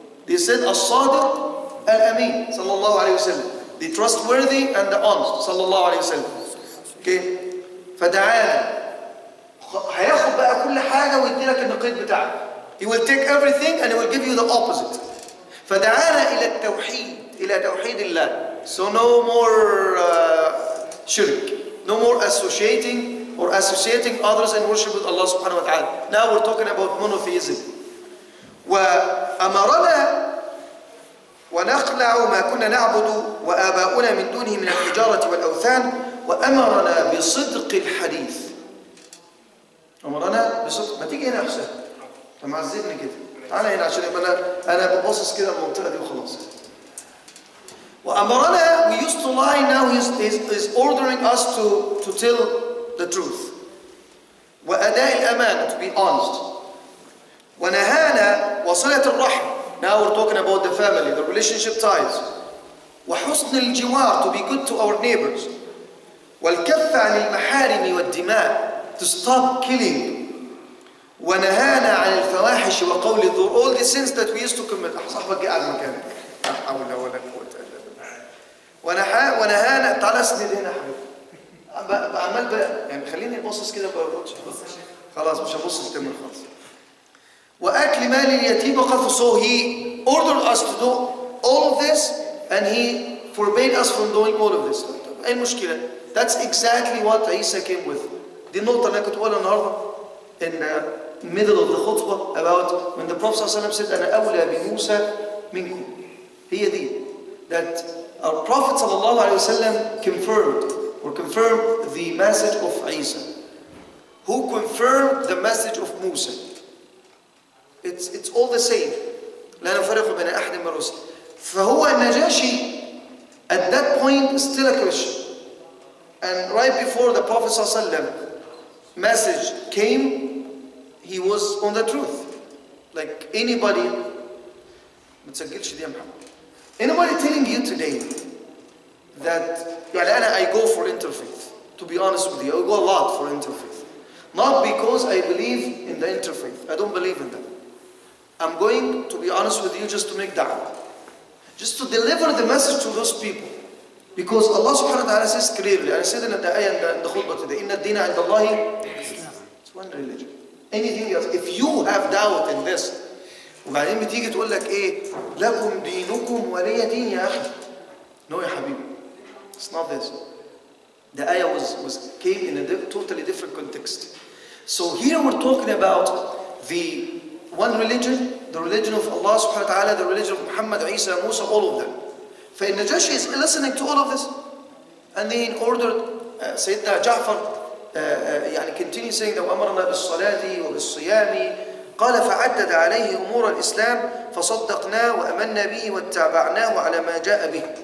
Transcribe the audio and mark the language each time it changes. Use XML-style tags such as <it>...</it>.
<en>They said</en> <ar>الصادق الأمين صلى الله عليه وسلم.</ar> <en>The trustworthy and the honest</en> <ar>صلى الله عليه وسلم. Okay. فدعانا. هياخد بقى كل حاجة ويدي لك النقيض بتاعك.</ar> <en>He will take everything and he will give you the opposite.</en> <ar>فدعانا إلى التوحيد, إلى توحيد الله.</ar> <en>So no more shirk, no more associating others in worship with Allah subhanahu wa ta'ala. Now we're talking about monotheism.</en> <ar>وأمرنا ونخلع ما كنا نعبد وآباؤنا من دونه من الحجارة والأوثان وأمرنا بصدق الحديث. أمرنا بصدق. ما تيجي هنا يا حسين, أنت معذبني كده. تعال هنا عشان يبقى أنا ببصص كده المنطقة دي وخلاص.</ar> <en>وأمرنا, we used to lie, now he's ordering us to tell the truth.</en> <ar>وأداء الأمانة,</ar> <en>to be honest.</en> <ar>ونهانا وصلة الرحم.</ar> <en>Now we're talking about the family, the relationship ties.</en> <ar>وحسن الجوار,</ar> <en>to be good to our neighbors.</en> <ar>والكف عن المحارم والدماء,</ar> <en>to stop killing.</en> <ar>ونهانا عن الفواحش وقول الزور,</ar> <en>all the sins that we used to commit.</en> <ar>صاحبك قاعد مكانك. لا حول ولا قوة إلا بالله. ونهانا, تعال اسند هنا حبيبي. عمال بقى يعني خليني باصص كده خلاص مش هبص التمر خالص. وأكل مال اليتيم وقذف.</ar> <en>So he ordered us to do all of this and he forbade us from doing all of this.</en> <ar>أي مشكلة؟</ar> <en>That's exactly what Isa came with.</en> <ar>دي النقطة اللي أنا كنت بقولها النهاردة</ar> <en>in the middle of the khutbah about when the Prophet ﷺ said</en> <ar>أنا أولى بموسى منكم. هي دي.</ar> <en>That our Prophet ﷺ confirmed the message of Isa. Who confirmed the message of Musa? It's all the same.</en> <ar>لا نفرق بين أحد من الرسل.</ar> <en>فهو النجاشي at that point still a Christian. And right before the Prophet ﷺ message came, he was on the truth. Like anybody,</en> <ar>ما تسجلش دي يا محمد.</ar> <en>Anybody telling you today that I go for interfaith, to be honest with you, I go a lot for interfaith. Not because I believe in the interfaith. I don't believe in that. I'm going, to be honest with you, just to make da'wah. Just to deliver the message to those people. Because Allah subhanahu wa ta'ala says clearly, and I said in the ayah in the khutbah today,</en> <ar>إِنَّ الدِّينَ عِنْدَ اللَّهِ,</ar> <en>it's one religion. Anything else, if you have doubt in this,</en> <ar>وبعدين بتيجي تقول لك إيه لكم دينكم ولي دين يا أخي.</ar> <en>No</en> <ar>يا حبيبي,</ar> <en>it's not this. The ayah came in a totally different context. So here we're talking about the one religion, the religion of Allah subhanahu wa ta'ala, the religion of Muhammad, Isa, Musa, all of them. فالنجاشي is listening to all of this. And then he ordered Sayyidina Ja'far يعني continue saying that</en> <ar>وأمرنا بالصلاة وبالصيام قال فعدد عليه أمور الإسلام فصدقناه وأمنا به واتبعناه على ما جاء به.</ar>